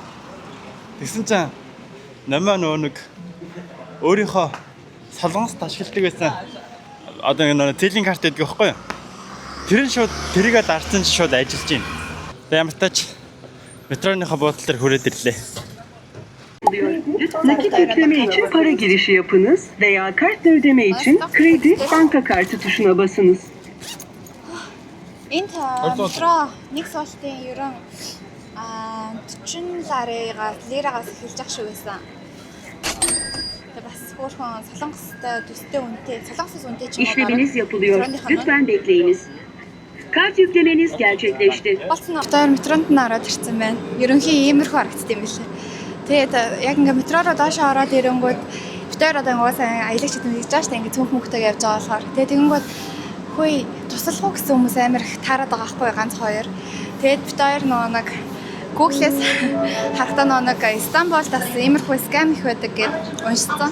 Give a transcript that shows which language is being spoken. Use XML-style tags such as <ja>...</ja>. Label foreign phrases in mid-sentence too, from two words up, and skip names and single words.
<mn>Тэгсэн чинь намаа нэг өөрийнхөө солонгост ашигладаг байсан. Одоо энэ телийн карт гэдэг байхгүй юу? Тэр нь шууд тэрийгээ дарсан чинь шууд ажиллаж байна. Тэгээ ямар тач метроныхаа буудлын дээр хүрээд ирлээ.</mn> <tr>Nakit ödeme için para girişi yapınız veya kart ödeme için kredi banka kartı tuşuna basınız.</tr> <mn>Энд метро нэг суултын ерөн 40 лирагаас эхэлж ах шиг байсан. Тэгээ бас хөөрхөн солонгостой төстэй үнэтэй, солонгосоос үнэтэй ч юм уу.</mn> <tr>İşleminiz yapılıyor. Lütfen bekleyiniz. Kart yüklemeniz gerçekleşti.</tr> <mn>Болсон автоор метронд нь ороод ирсэн байна. Ерөнхийн иймэрхүү харагдсан юм билээ. Тэгээд яг ингээ метро руу доошоо ороод ирэнгүүт битээр одоо угаасаа аялагч хэдэн хийж байгаа шүү дээ. Ингээ цөөнх мөнгөтэйг явж байгаа болохоор. Тэгээд тэгэнгүүт хөөе туслах уу гэсэн хүмүүс амар их таарад байгаа байхгүй ганц хоёр. Тэгээд битээр нэг Google-с харахтаа нэг Стамбулд бас иймэрхүү скам их байдаг гэж уншсан.</mn>